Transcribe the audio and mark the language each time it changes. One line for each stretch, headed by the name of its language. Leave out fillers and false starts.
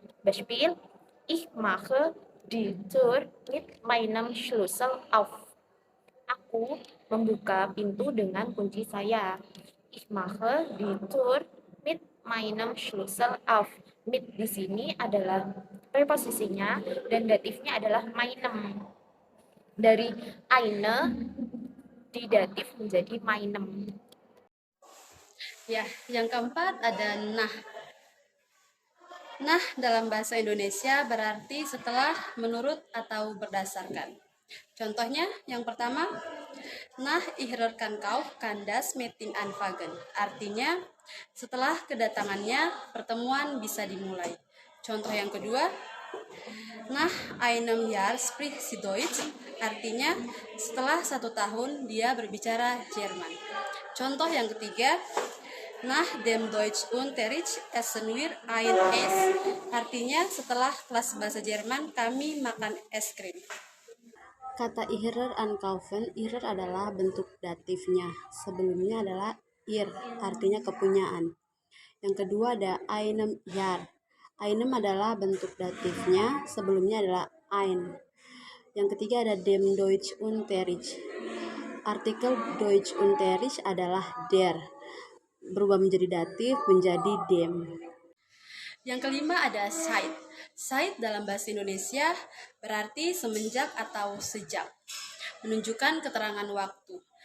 German: Beispiel, ich mache die Tür mit meinem Schlüssel auf.
Indonesian: Aku membuka pintu dengan kunci saya.
German: Ich mache die Tür mit meinem Schlüssel auf.
Indonesian: Mit di sini adalah preposisinya dan datifnya adalah meinem. Dari eine di datif menjadi meinem. Ya, yang keempat ada nah. Nah, dalam bahasa Indonesia berarti setelah, menurut, atau berdasarkan. Contohnya, yang pertama,
German: nah ihrerkan kau kandas meeting anfagen.
Indonesian: Artinya, setelah kedatangannya, pertemuan bisa dimulai. Contoh yang kedua,
German: nach einem Jahr spricht sie Deutsch,
Indonesian: artinya setelah 1 tahun dia berbicara Jerman. Contoh yang ketiga,
German: Nach dem Deutschunterricht essen wir ein Eis.
Indonesian: Artinya setelah kelas bahasa Jerman kami makan es krim. Kata ihrer ankaufen, ihrer adalah bentuk datifnya. Sebelumnya adalah ihr, artinya kepunyaan. Yang kedua ada einem Jahr. Einem adalah bentuk datifnya, sebelumnya adalah ein. Yang ketiga ada dem Deutschunterricht. Artikel Deutschunterricht adalah der, berubah menjadi datif menjadi dem. Yang kelima ada seit. Seit dalam bahasa Indonesia berarti semenjak atau sejak, menunjukkan keterangan waktu.